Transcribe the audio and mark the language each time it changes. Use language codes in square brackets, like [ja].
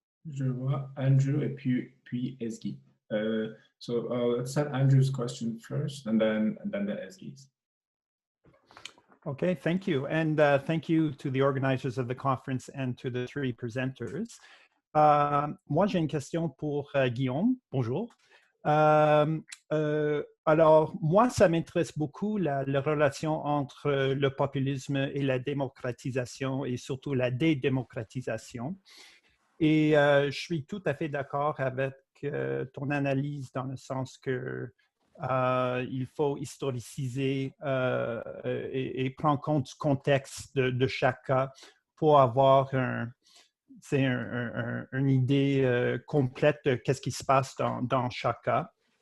[fr] Je vois Andrew et puis Ezgi. [en] So let's have Andrew's question first, and then the Ezgi's. Okay, thank you. And thank you to the organizers of the conference and to the three presenters. [fr] Moi, j'ai une question pour Guillaume. Bonjour. Alors, moi, ça m'intéresse beaucoup la relation entre le populisme et la démocratisation et surtout la dédémocratisation. Et je suis tout à fait d'accord avec ton analyse dans le sens que il faut historiciser et prendre compte du contexte de chaque cas pour avoir une idée complète de qu'est-ce qui se passe dans chaque cas.